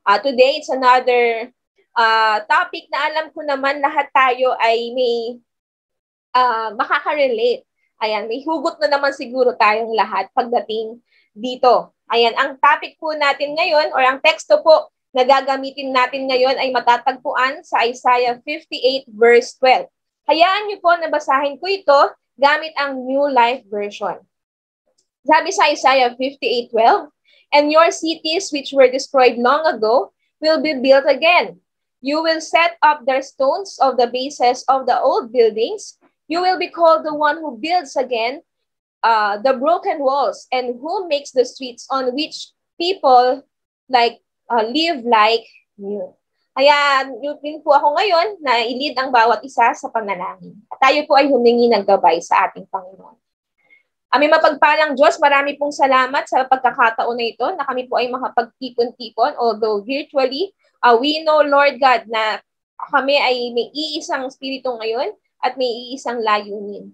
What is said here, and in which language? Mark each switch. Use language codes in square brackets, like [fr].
[en] Today, it's another topic [tl] na alam ko naman lahat tayo ay may makaka-relate. Ayan, may hugot na naman siguro tayong lahat pagdating dito. Ayan, ang topic po natin ngayon or ang teksto po na gagamitin natin ngayon ay matatagpuan sa Isaiah 58 verse 12. Hayaan niyo po na basahin ko ito gamit ang New Life Version. Sabi sa [en] Isaiah 58:12, "And your cities which were destroyed long ago will be built again. You will set up their stones of the bases of the old buildings. You will be called the one who builds again the broken walls and who makes the streets on which people live like new." [tl] Kaya din po ako ngayon na i-lead ang bawat isa sa panalangin. At tayo po ay humingi ng gabay sa ating Panginoon. Aming mapagpalang Diyos, marami pong salamat sa pagkakataon na ito na kami po ay makapagtipon-tipon, [en] although virtually. We know, [tl] Lord God, na kami ay may iisang spirito ngayon at may iisang layunin.